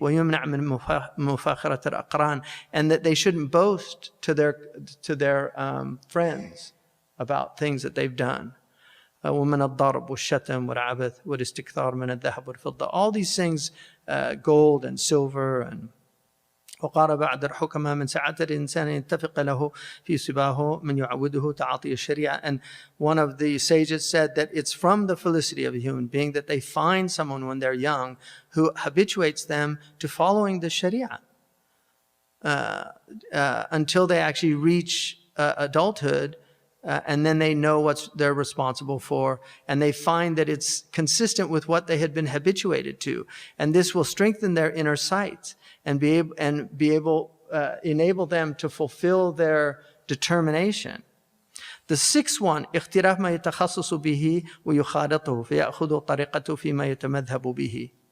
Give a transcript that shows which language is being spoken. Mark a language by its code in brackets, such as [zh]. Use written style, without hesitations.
[ar] وَيُمْنَعْ مِنْ مُفَاخَرَةِ الْأَقْرَانِ, [en] and that they shouldn't boast to their friends about things that they've done. [ar] وَمِنَ الضَّرْبِ وَالشَّتَمِ وَالْعَبَثِ وَالِاسْتِكْثَارِ مِنَ الذَّهَبِ وَالْفِضَّةِ. [en] All these things, gold and silver. And [ar] وقال بعد الحكماء من سعادة الإنسان يتفق له في صباه من يعوده تعاطي الشريعة. [en] And one of the sages said that it's from the felicity of a human being that they find someone when they're young who habituates them to following the Sharia until they actually reach adulthood. And then they know what they're responsible for, and they find that it's consistent with what they had been habituated to, and this will strengthen their inner sight and enable them to fulfill their determination. The sixth one, [ar] اختلاف ما يتخصص به ويخالطه فيأخذ طريقته فيما يتمذهب به.